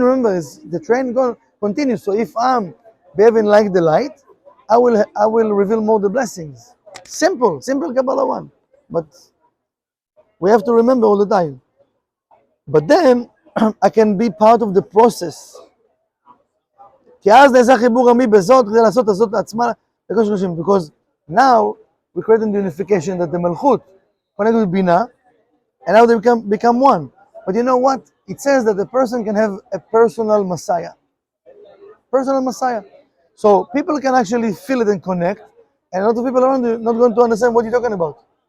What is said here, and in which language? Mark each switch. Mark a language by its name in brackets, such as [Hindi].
[English] Remember, is the train continues. So if I'm behaving like the light, I will reveal more the blessings. Simple Kabbalah one, but we have to remember all the time. But then I can be part of the process. [Hebrew] כי אז נעשה חיבור עמי בזאת כדי לעשות הזאת עצמה לקודש קודשים. [English] Because now we create the unification that the Malchot connected with bina, and now they become one. But you know what? It says that the person can have a personal Messiah. Personal Messiah. So people can actually feel it and connect, and a lot of people around you not going to understand what you're talking about.